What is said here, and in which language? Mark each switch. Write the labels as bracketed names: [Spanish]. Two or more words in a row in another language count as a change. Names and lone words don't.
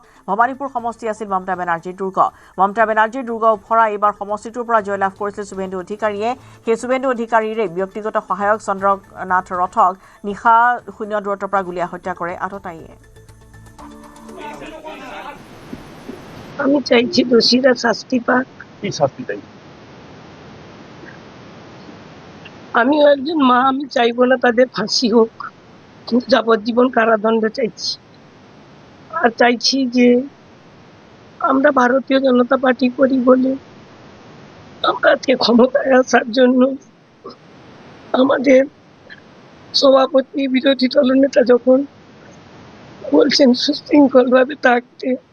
[Assamese] ভৱানীপুৰ সমষ্টি আছিল মমতা বেনাৰ্জীৰ দুৰ্গ। মমতা বেনাৰ্জীৰ দুৰ্গ ওফৰা এইবাৰ সমষ্টিটোৰ পৰা জয়লাভ কৰিছিল শুভেন্দু অধিকাৰীয়ে। সেই শুভেন্দু অধিকাৰীৰে ব্যক্তিগত সহায়ক চন্দ্ৰনাথ ৰথক নিশা শূন্য দূৰত্বৰ পৰা গুলীয়া হত্যা কৰে আততায়ীয়ে। [Bangla] আমি চাইছি দোষীরা শাস্তি পাক। কি শাস্তি চাই? আমিও একজন মা, আমি চাইবো না তাদের ফাঁসি হোক, কিন্তু যাবজ্জীবন কারাদণ্ড চাইছি। আর চাইছি যে আমরা ভারতীয় জনতা পার্টি করি বলে আমরা আজকে ক্ষমতায় আসার জন্য আমাদের সভাপতি বিরোধী দলনেতা যখন বলছেন সুশৃঙ্খলভাবে থাকতে,